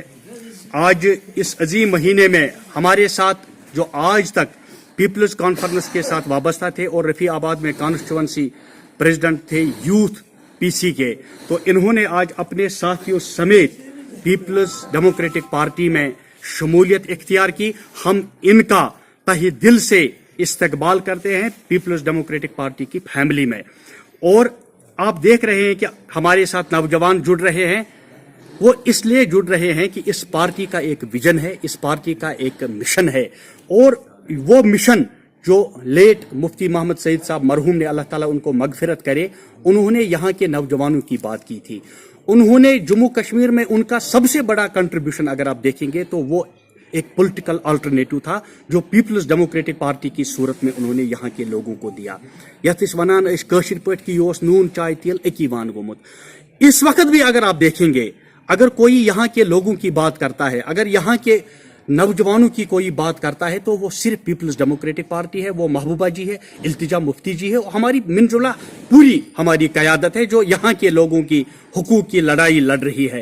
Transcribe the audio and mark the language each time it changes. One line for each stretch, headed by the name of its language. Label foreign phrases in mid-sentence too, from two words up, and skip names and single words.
Urdu: آج اس عظیم مہینے میں ہمارے ساتھ جو آج تک پیپلز کانفرنس کے ساتھ وابستہ تھے اور رفیع آباد میں
English: constituency president
Urdu: تھے یوتھ PC کے، تو انہوں نے آج اپنے ساتھیوں سمیت پیپلز ڈیموکریٹک پارٹی میں شمولیت اختیار کی. ہم ان کا تہہ دل سے استقبال کرتے ہیں پیپلز ڈیموکریٹک پارٹی کی فیملی میں. اور آپ دیکھ رہے ہیں کہ ہمارے ساتھ نوجوان جڑ رہے ہیں. وہ اس لیے جڑ رہے ہیں کہ اس پارٹی کا ایک ویژن ہے, اس پارٹی کا ایک مشن ہے, اور وہ مشن جو لیٹ مفتی محمد سعید صاحب مرحوم نے, اللہ تعالیٰ ان کو مغفرت کرے, انہوں نے یہاں کے نوجوانوں کی بات کی تھی. انہوں نے جموں کشمیر میں ان کا سب سے بڑا کنٹریبیوشن اگر آپ دیکھیں گے تو وہ ایک
English: political alternative
Urdu: تھا جو پیپلز ڈیموکریٹک پارٹی کی صورت میں انہوں نے یہاں کے لوگوں کو دیا.
Kashmiri: یتھ اس ونان اس کاشر پٲٹھۍ کہ یہ نون چائے تیل اکی وان گومت.
Urdu: اس وقت بھی اگر آپ دیکھیں گے, اگر کوئی یہاں کے لوگوں کی بات کرتا ہے, اگر یہاں کے نوجوانوں کی کوئی بات کرتا ہے تو وہ صرف پیپلز ڈیموکریٹک پارٹی ہے, وہ محبوبہ جی ہے, التجا مفتی جی ہے, ہماری منجلا پوری ہماری قیادت ہے جو یہاں کے لوگوں کی حقوق کی لڑائی لڑ رہی ہے.